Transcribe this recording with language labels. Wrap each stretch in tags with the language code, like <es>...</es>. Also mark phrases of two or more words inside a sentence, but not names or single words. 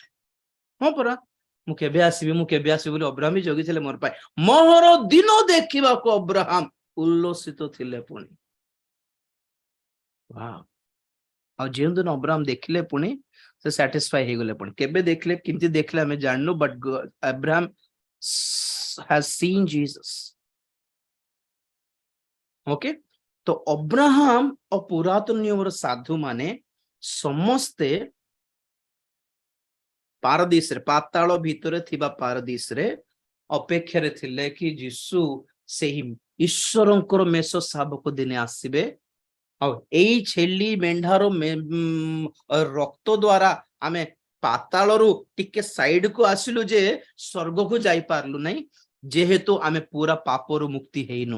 <or>ହଁ ପରା, ମୁଁ କେବେ ଆସିବି ବୋଲି ଅବ୍ରାହମ ବି ଜଗିଥିଲେ ମୋର ପାଇଁ। ମୋହର ଦିନ ଦେଖିବାକୁ ଅବ୍ରାହମ ଉଲ୍ଲସିତ ଥିଲେ ପୁଣି। ଆଉ ଯେଉଁଦିନ ଅବ୍ରାହମ ଦେଖିଲେ ପୁଣି ସେ ସାଟିସ୍ଫାଇ ହେଇଗଲେ। ପୁଣି କେବେ ଦେଖିଲେ, କେମିତି ଦେଖିଲେ ଆମେ ଜାଣିନୁ, ବଟ୍ ଅବ୍ରାହମ</or> <en>has seen Jesus.</en> <or>ଓକେ, ତ ଅବ୍ରାହମ ଓ ପୁରାତନ ନିୟମର ସାଧୁ ମାନେ ସମସ୍ତେ ପାରଦୀସରେ, ପାତାଳ ଭିତରେ ଥିବା ପାରଦୀସରେ ଅପେକ୍ଷାରେ ଥିଲେ କି ଯୀଶୁ ସେହି ଈଶ୍ୱରଙ୍କର ମେଷ ଶାବକ ଦିନେ ଆସିବେ, ଆଉ ଏଇ ଛେଳି ମେଣ୍ଢାର ରକ୍ତ ଦ୍ଵାରା ଆମେ ପାତାଳରୁ ଟିକେ ସାଇଡକୁ ଆସିଲୁ ଯେ ସ୍ୱର୍ଗକୁ ଯାଇପାରିଲୁ ନାହିଁ, ଯେହେତୁ ଆମେ ପୁରା ପାପରୁ ମୁକ୍ତି ହେଇନୁ।</or>